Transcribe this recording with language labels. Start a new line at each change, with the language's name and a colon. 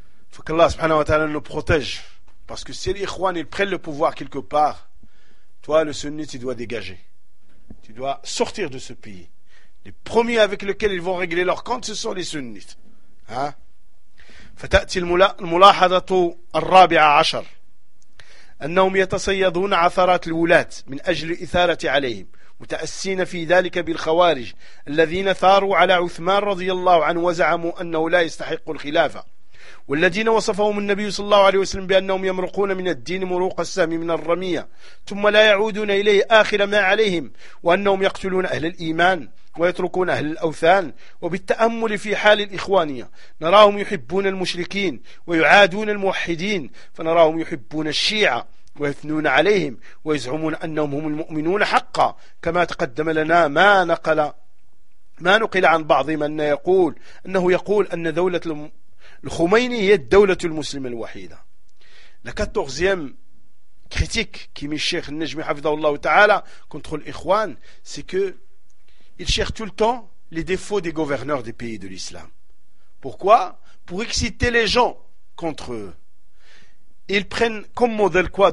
French: Faut qu'Allah subhanahu wa ta'ala nous protège, parce que si l'Ikhwan, ils prennent le pouvoir quelque part, toi, le sunni, tu dois dégager. Tu dois sortir de ce pays. Les premiers avec lesquels ils vont régler leur compte, ce sont les sunnites.
Arabic: فتأتي الملاحظة الرابعة عشر أنهم يتصيدون عثرات الولاة من أجل إثارة عليهم متأسين في ذلك بالخوارج الذين ثاروا على عثمان رضي الله عنه وزعموا أنه لا يستحق الخلافة والذين وصفهم النبي صلى الله عليه وسلم بأنهم يمرقون من الدين مروق السهم من الرمية ثم لا يعودون إليه آخر ما عليهم وأنهم يقتلون أهل الإيمان ويتركون أهل الأوثان وبالتأمل في حال الإخوانية نراهم يحبون المشركين ويعادون الموحدين فنراهم يحبون الشيعة ويثنون عليهم ويزعمون أنهم هم المؤمنون حقا كما تقدم لنا ما نقل عن بعضهم أنه يقول أن دولة الخميني هي الدولة المسلمة الوحيدة. لكاتوغزيام كريتيك كيمي الشيخ النجمي حفظه الله تعالى كنتخو الإخوان سيكو
French: ils cherchent tout le temps les défauts des gouverneurs des pays de l'islam. Pourquoi? Pour exciter les gens contre eux. Ils prennent comme modèle quoi?